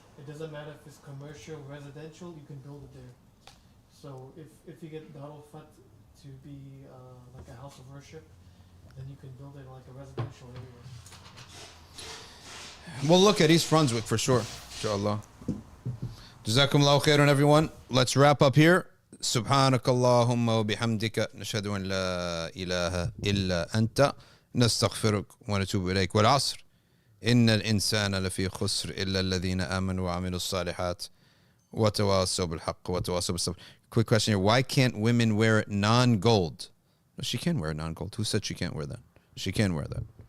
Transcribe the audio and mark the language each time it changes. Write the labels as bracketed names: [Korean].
[English] It doesn't matter if it's commercial, residential, you can build it there. So if you get Darul Fat to be like a house of worship, then you can build it like a residential area. We'll look at East Brunswick for sure, inshallah. Jazakumullahu khairan, everyone. Let's wrap up here. [Arabic] سبحانك اللهم وبحمدك نشهد أن لا إله إلا أنت نستغفرك ونتوب إليك والعصر إن الإنسان لفي خسر إلا الذين آمنوا وعملوا الصالحات وتواصوا بالحق وتواصوا بالصبر. [English] Quick question here. Why can't women wear non-gold? No, she can wear non-gold. Who said she can't wear that? She can wear that.